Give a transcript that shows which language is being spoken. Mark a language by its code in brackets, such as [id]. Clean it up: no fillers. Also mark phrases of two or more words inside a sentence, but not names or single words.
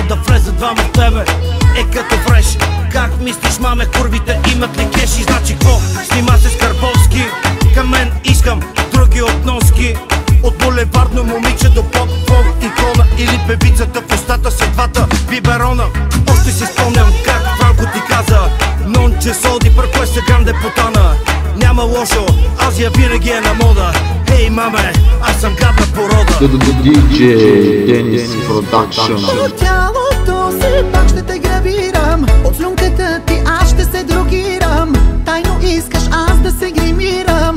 [bg] Да влезат двама в тебе е като фреш. Как мислиш, маме, курвите имат ли кеши? Значи какво? Снима се с Карбовски. Към мен искам други относки. От булевардно момиче до поп-фолк икона. Или певицата в устата с двата биберона. Още си спомням как Франко ти каза: [it] non c'è soldi per questa grande puttana. [bg] Няма лошо, Азия винаги е на мода. Хей, маме, аз съм гадна порода. DJ Денис Продакшн. От тялото си пак ще те гравирам. От слюнката ти аз ще се дрогирам. Тайно искаш аз да се гримирам.